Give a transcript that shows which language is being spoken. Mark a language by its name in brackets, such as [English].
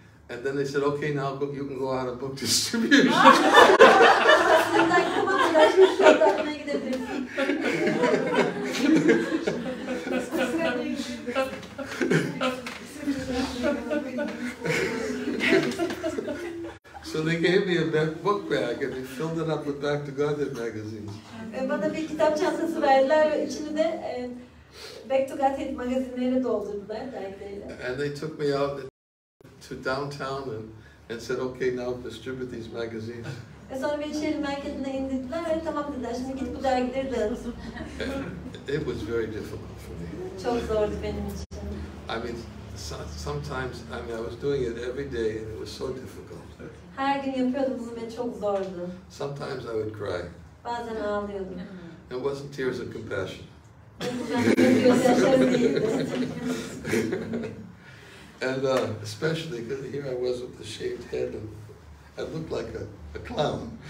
[English] And then they said, okay, now you can go out and book distribution. [Turkish] Sizden tamam tıraşmış, şuradan gidebilirsin. [English] So they gave me a book bag and they filled it up with Back to Gaudiya magazines. [Turkish] Bana bir kitap çantası verdiler ve içini de Back to Gaudiya magazinleriyle doldurdular, dergileriyle. [English] And they took me out to downtown and said, okay, now distribute these magazines. [Turkish] Ve sonra beni şehrin merkezine indirdiler ve tamam dediler, şimdi git bu dergileri dağıt. [English] It was very difficult for me. [Turkish] Çok zordu benim için. [English] I mean, sometimes, I was doing it every day and it was so difficult. [Turkish] Her gün yapıyordum bunu ve çok zordu. [English] Sometimes I would cry. [Turkish] Bazen ağlıyordum. [English] It wasn't tears of compassion. [Turkish] Gözyaşlarım değildi. [English] And especially because here I was with the shaved head and I looked like a clown.